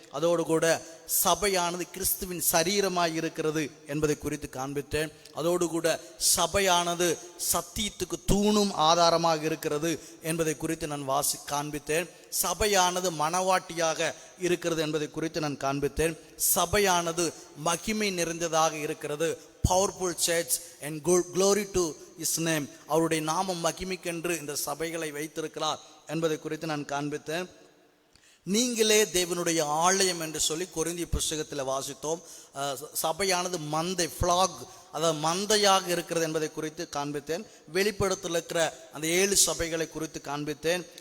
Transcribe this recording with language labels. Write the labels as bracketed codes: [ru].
[ta] அதோடு கூட சபையானது கிறிஸ்துவின் சரீரமாய் இருக்கிறது என்பதை குறித்து காண்பித்தேன். அதோடு கூட சபையானது சத்தியத்துக்கு தூணும் ஆதாரமாக இருக்கிறது என்பதை குறித்து நான் காண்பித்தேன். சபையானது மணவாட்டியாக இருக்கிறது என்பதை குறித்து நான் காண்பித்தேன். சபையானது மகிமை நிறைந்ததாக இருக்கிறது. [en] Powerful church and glory to his name. [ta] அவருடைய நாமம் மகிமைக்கென்று இந்த சபைகளை வைத்திருக்கிறார் என்பதை குறித்து நான் காண்பித்தேன். நீங்களே தேவனுடைய ஆலயம் என்று சொல்லி கொரிந்திய புஸ்தகத்தில் வாசித்தோம். சபையானது மந்தை ஃப்ளாக், அதாவது மந்தையாக இருக்கிறது என்பதை குறித்து காண்பித்தேன். வெளிப்படுத்தல் இருக்கிற அந்த 7 சபைகளை குறித்து காண்பித்தேன்.